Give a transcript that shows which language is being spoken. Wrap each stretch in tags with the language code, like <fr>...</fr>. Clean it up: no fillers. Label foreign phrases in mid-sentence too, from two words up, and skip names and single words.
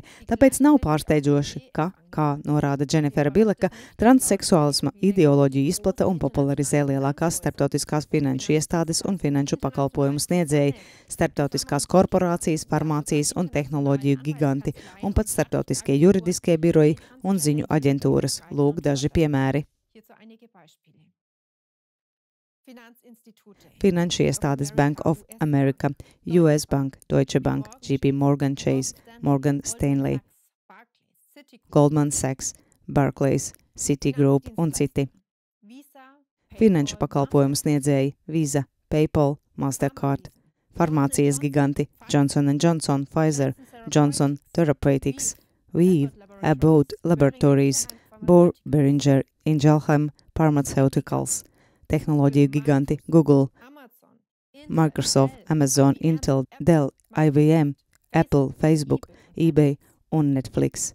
<lv>Tāpēc nav pārsteidzoši, ka, kā norāda Dženifera Bileka, transseksuālisma ideoloģiju izplata un popularizē lielākās starptautiskās finanšu iestādes un finanšu pakalpojumu sniedzēji, starptautiskās korporācijas, farmācijas un tehnoloģiju giganti un pat starptautiskie juridiskie biroji un ziņu aģentūras. Lūk daži piemēri. Finanšu iestādes Bank of America, US Bank, Deutsche Bank, JP Morgan Chase, Morgan Stanley, Goldman Sachs, Barclays, Citigroup un citi. Finanšu pakalpojumu sniedzēji Visa, PayPal, Mastercard, farmācijas giganti Johnson & Johnson, Pfizer, Johnson Therapeutics, Weave, Abbott Laboratories, Boehringer Ingelheim Pharmaceuticals, tehnoloģiju giganti Google, Microsoft, Amazon, Intel, Dell, IBM, Apple, Facebook, eBay un Netflix.</lv>